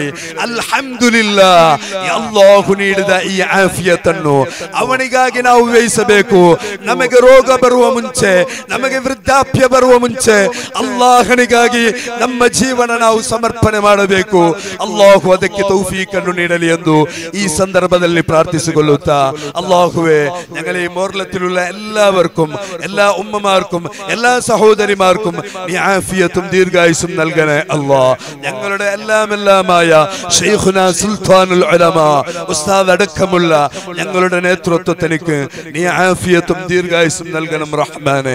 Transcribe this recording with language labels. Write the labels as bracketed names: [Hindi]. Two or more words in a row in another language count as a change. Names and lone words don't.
[Kannada] ಅಲ್ಹಮ್ದುಲಿಲ್ಲಾ, ಅಲ್ಲಾಹು ನೀಡಿದ ಈ ಆಫಿಯತ್ ಅನ್ನು ಅವನಿಗಾಗಿ ನಾವು ವ್ಯಯಿಸಬೇಕು. ನಮಗೆ ರೋಗ ಬರುವ ಮುಂಚೆ, ನಮಗೆ ವೃದ್ಧಾಪ್ಯ ಬರುವ ಮುಂಚೆ ಅಲ್ಲಾಹನಿಗಾಗಿ ನಮ್ಮ ಜೀವನ ನಾವು ಸಮರ್ಪಣೆ ಮಾಡಬೇಕು. ಅಲ್ಲಾಹು ಅದಕ್ಕೆ ತೌಫೀಕ್ ಅನ್ನು ನೀಡಲಿ ಎಂದು [Malayalam] ഈ സന്ദർഭത്തിൽ പ്രാർത്ഥിച്ചുകൊള്ളുത്താ. അല്ലാഹുവേ, ഞങ്ങളെ ഈ മോർലത്തിലുള്ള എല്ലാവർക്കും, എല്ലാ ഉമ്മമാർക്കും, എല്ലാ സഹോദരിമാർക്കും നീ ആഫിയത്തും ദീർഘായുസ്സും നൽകണേ അല്ലാഹ്. ഞങ്ങളുടെ എല്ലാമായ ശൈഖുനാ സുൽത്താനുൽ ഉലമാ ഉസ്താദ് അടക്കമുള്ള ഞങ്ങളുടെ നേതൃത്വത്തിലേക്ക് നീ ആഫിയത്തും ദീർഘായുസ്സും നൽകണം റഹ്മാനെ.